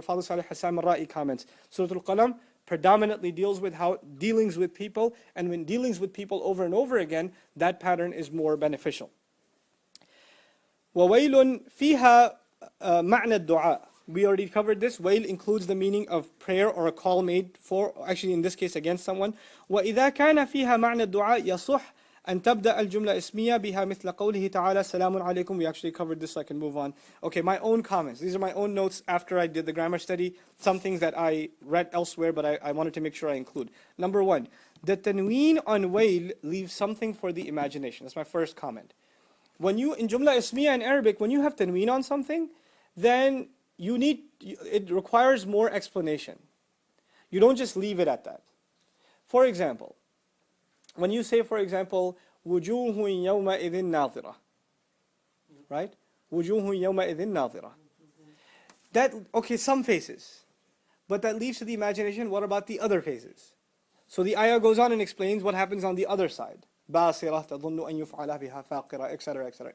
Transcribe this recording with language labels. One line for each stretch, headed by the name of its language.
English: Fadl Salih Hassan al-Ra'i comments. Surah Al-Qalam predominantly deals with dealings with people, and when dealings with people over and over again, that pattern is more beneficial.
Arabic: وَوَيْلٌ فِيهَا مَعْنَى الدُّعَاء.
English: We already covered this. Wail includes the meaning of prayer or a call made for, actually in this case against someone.
Arabic: وَإِذَا كَانَ فِيهَا مَعْنَى الدُّعَاء يَصُحْ أن تبدأ الجملة اسمية بها مثل قوله تعالى السلام عليكم.
English: We actually covered this, so I can move on. Okay, my own comments. These are my own notes after I did the grammar study. Some things that I read elsewhere, but I wanted to make sure I include. Number one, the tanween on Wail leaves something for the imagination. That's my first comment. When you, in jumla ismiya in Arabic, when you have tanween on something, then it requires more explanation. You don't just leave it at that. For example, when you say, for example,
Arabic: وُجُوهٌ يَوْمَئِذٍ نَاظِرَةٌ,
English: right?
Arabic: وُجُوهٌ يَوْمَئِذٍ نَاظِرَةٌ.
English: That, okay, some faces. But that leaves to the imagination, what about the other faces? So the ayah goes on and explains what happens on the other side.
Arabic: بَاسِرَةٌ تَظُنُّ أَن يُفْعَلَ بِهَا فَاقِرَةٌ, etc., etc.